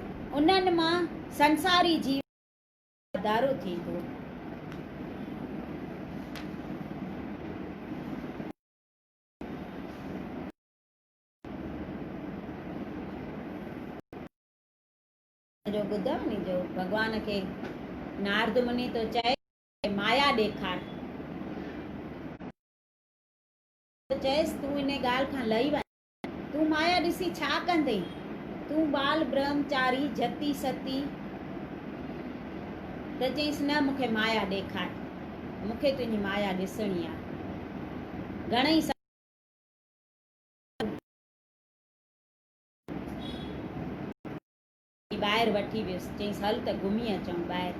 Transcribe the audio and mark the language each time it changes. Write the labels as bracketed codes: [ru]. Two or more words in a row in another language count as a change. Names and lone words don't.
[sd] उन्हनि मां संसारी जीवन वाधारो थींदो। जो ॿुधव नी, जो भॻवान खे नारद मुनि तो चए माया ॾेखार, चएसि तूं इन ॻाल्हि खां लही वञ, तूं माया ॾिसी छा कंदे? तूं बाल ब्रह्मचारी जती सती, त चईसि न मूंखे माया ॾेखार, मूंखे तुंहिंजी माया ॾिसणी आहे। घणेई ॿाहिरि वठी वियुसि, चईसि हल त घुमी अचूं ॿाहिरि।